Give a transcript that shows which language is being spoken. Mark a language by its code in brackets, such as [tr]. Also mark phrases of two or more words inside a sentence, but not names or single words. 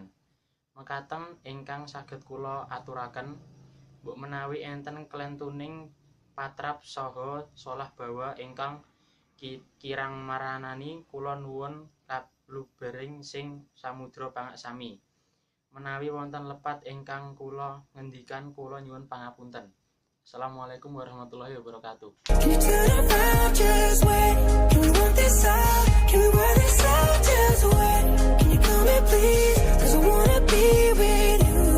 [jv] Mekaten ingkang saged kula aturaken, mbok menawi enten klentuning patrap saha solah bawa ingkang kirang maranani, kula nuwun kablubering sing samudra pangaksami. Menawi wonten lepat ingkang kula ngendikan, kula nyuwun pangapunten. [ar] السلام عليكم ورحمة الله وبركاته. [en] Can you turn around, just wait? Can we work this out? Can we work this out, just wait? Can you come here please? 'Cause I wanna be with you.